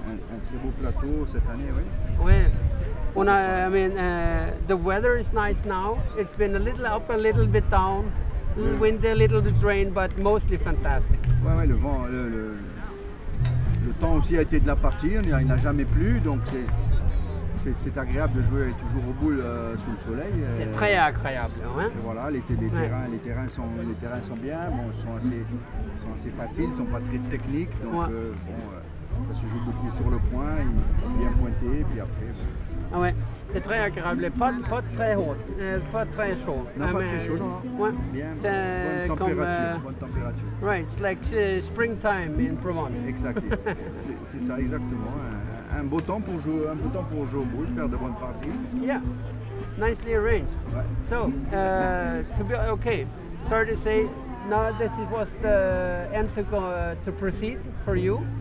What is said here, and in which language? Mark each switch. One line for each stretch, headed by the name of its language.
French: Un très beau plateau cette année, oui. Ouais.
English: I mean, the weather is nice now. It's been a little up, a little bit down, a little windy, a little bit rain, but mostly fantastic.
French: Ouais, ouais, le vent, le temps aussi a été de la partie. Il n'a jamais plu, donc c'est agréable de jouer toujours au boule sous le soleil. C'est très agréable, hein? Et voilà, les terrains sont bien, bon, sont assez faciles, ils sont pas très techniques, donc ça se joue beaucoup sur le point, bien pointé, et puis après. Ah ouais, c'est très agréable, pas très haut, pas très chaud. Non, pas très chaud, non. Ouais, Bien, c'est bonne comme température.
English: right, it's like springtime in Provence.
French: Exactly. C'est ça exactement. Un beau temps pour jouer au boule, faire de bonnes parties.
English: Yeah, nicely arranged.
French: Ouais.
English: So, to be okay, sorry to say, now this was the end to proceed for you.